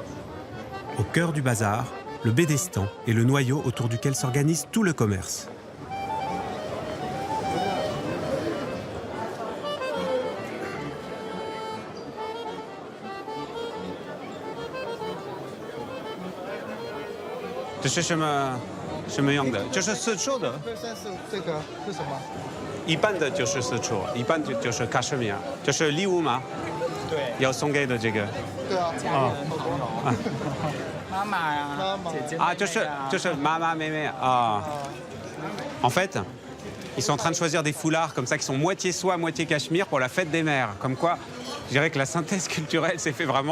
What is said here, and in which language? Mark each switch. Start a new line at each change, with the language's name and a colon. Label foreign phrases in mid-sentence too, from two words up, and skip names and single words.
French: Au cœur du bazar, le Bédestan est le noyau autour duquel s'organise tout le commerce.
Chinese: C'est 什么样的？就是丝绸的。这个是什么？一般的就是丝绸，一般就是卡什米尔，就是礼物嘛。对，要送给的这个。对啊，妈妈呀，姐姐啊，就是妈妈妹妹啊。
French: En fait, ils sont en train de choisir des foulards comme ça qui sont moitié soie, moitié cachemire pour la fête des mères. Comme quoi, je dirais que la synthèse culturelle s'est fait vraiment.